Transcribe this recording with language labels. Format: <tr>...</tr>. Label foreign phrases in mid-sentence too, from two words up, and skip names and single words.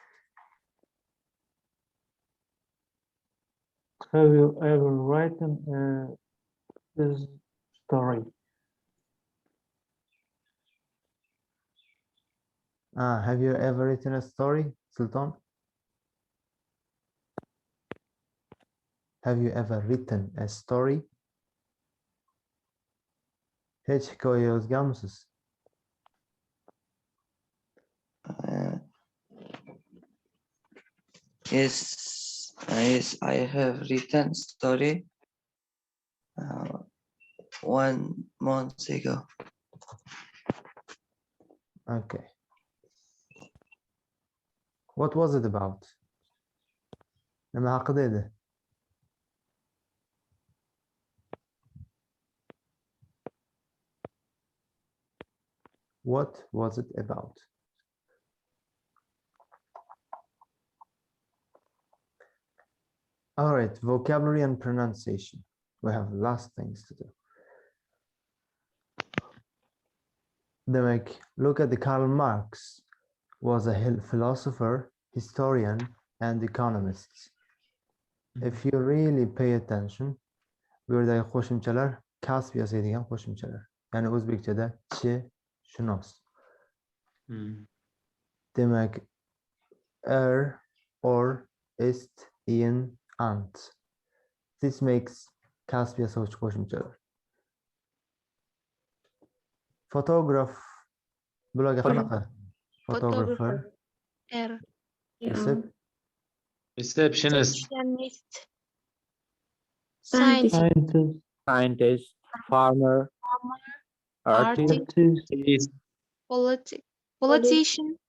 <en>Have you ever written this story? Have you ever written a story, Sultan? Have you ever written a story?</en> <uz>Hech hikoya yozganmisiz?</uz> <en>Yes, I have written story 1 month ago. Okay. What was it about?</en> <uz>Nima haqida edi?</uz> <en>What was it about? All right, vocabulary and pronunciation. We have last things to do. Demak, look at the Karl Marx was a philosopher, historian, and economist. If you really pay attention,</en> <uz>bu yerdagi qo'shimchalar kasb yasaydigan qo'shimchalar. Ya'ni o'zbekchada chi, shunos. Demak,</uz> <en>or, ist, in, ant. This makes</en> <uz>kasb yasovchi qo'shimchalar. Photograph bularga qanaqa?</uz> <en>Photographer. Er. Receptionist. Scientist, farmer, artist, Politician.</en>